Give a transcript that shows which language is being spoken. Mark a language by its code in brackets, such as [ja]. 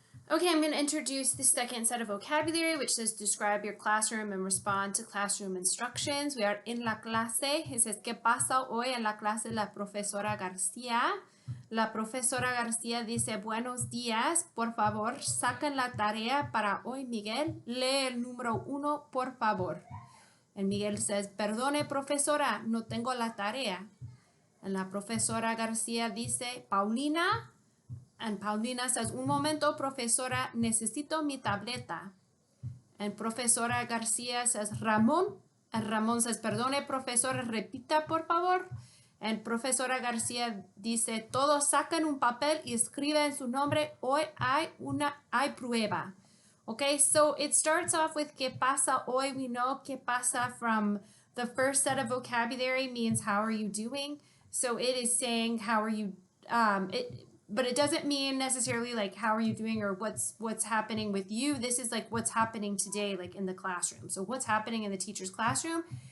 [en] Okay, I'm going to introduce the second set of vocabulary, which says describe your classroom and respond to classroom instructions. We are [es] en la clase. [en] It says, [es] ¿qué pasa hoy en la clase la profesora García? La profesora García dice, buenos días, por favor, saquen la tarea para hoy, Miguel. Lee el número 1, por favor. [en] And Miguel says, [es] perdone, profesora, no tengo la tarea. And la profesora García dice, Paulina. [en] And Paulina says, [es] un momento, profesora, necesito mi tableta. [en] And profesora García says, [es] Ramón. [en] And Ramón says, [es] perdone, profesora, repita, por favor. And profesora García dice, todos sacan un papel y escriben su nombre. Hoy hay prueba. [en] Okay, so it starts off with [es] ¿qué pasa hoy? [en] We know [es] ¿qué pasa [en] from the first set of vocabulary means how are you doing? So it is saying how are you, but it doesn't mean necessarily like how are you doing or what's happening with you. This is like what's happening today, like in the classroom. So what's happening in the teacher's classroom?